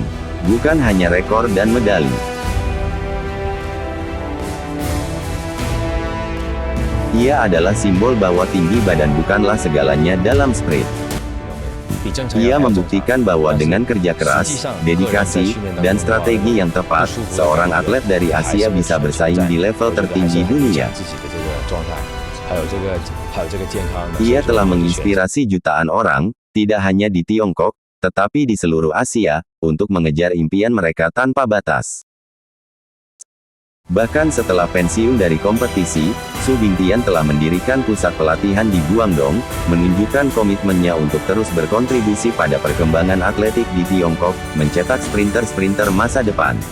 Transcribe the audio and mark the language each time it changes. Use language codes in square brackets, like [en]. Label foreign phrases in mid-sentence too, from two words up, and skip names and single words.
[id] Bukan hanya rekor dan medali. Ia adalah simbol bahwa tinggi badan bukanlah segalanya dalam sprint. Ia membuktikan bahwa dengan kerja keras, dedikasi, dan strategi yang tepat, seorang atlet dari Asia bisa bersaing di level tertinggi dunia. [zh] 还有这个健康的。 [id] Ia telah menginspirasi jutaan orang, tidak hanya di Tiongkok, tetapi di seluruh Asia, untuk mengejar impian mereka tanpa batas. Bahkan setelah pensiun dari kompetisi, Su Bingtian telah mendirikan pusat pelatihan di Guangdong, menunjukkan komitmennya untuk terus berkontribusi pada perkembangan atletik di Tiongkok, mencetak sprinter-sprinter masa depan.